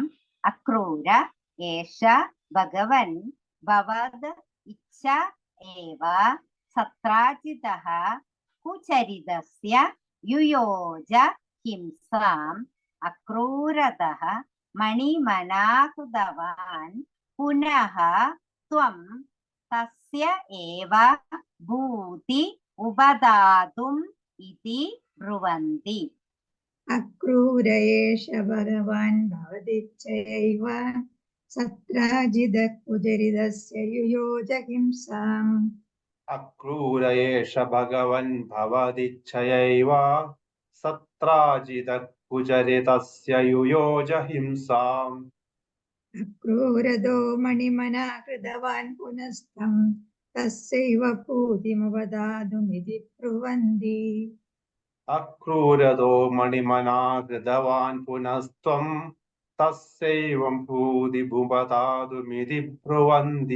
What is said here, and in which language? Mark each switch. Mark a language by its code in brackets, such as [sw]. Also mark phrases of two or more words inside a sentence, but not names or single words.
[sa] അക്രൂര ഏഷ ഭഗവൻ ഭവദ് ഇച്ഛ ഏവ സത്രാജിതഃ കുചരിതസ്യ യുയോജ ഹിംസാം അക്രൂരതഃ മണിമനാഹൃതവാൻ പുനഃ ത്വം തസ്യ ഏവ ഭൂതി ഉപദാതും ഇതി ബ്രുവന്തി. അക്രൂര ഏഷ ഭഗവാൻ ഭവദിച്ഛയൈവ സത്രാജിതകുചരിതസ്യ യുയോജ ഹിംസാം. അക്രൂര ഏഷ ഭഗവൻ ഭവദിച്ഛയൈവ सत्राजितकुचरितस्य युयोज हिंसाम् अक्रूरदो मणिमना कृतवान् पुनस्तं तस्यैव पूतिमुपदातुमिति ब्रुवन्ति अक्रूरदो मणिमना कृतवान् पुनस्त्वं तस्यैवं भूतिमुपदातुमिति ब्रुवन्ति